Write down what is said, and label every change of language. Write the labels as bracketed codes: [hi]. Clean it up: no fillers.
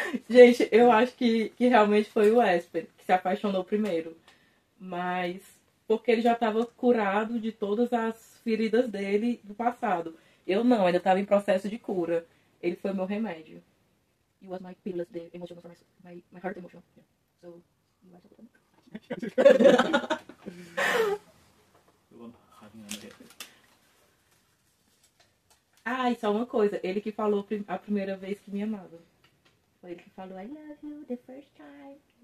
[pt] Gente, eu acho que realmente foi o Espen que se apaixonou primeiro. Mas porque ele já estava curado de todas as feridas dele do passado. Eu não, ainda estava em processo de cura. Ele foi meu remédio. [en] You was my pills, the emotional for my heart emotion. Yeah. So, you want to put on? The one hiding on the head. [pt] Ah, e só uma coisa. Ele que falou a primeira vez que me amava. Foi ele que falou [en] I love you the first time.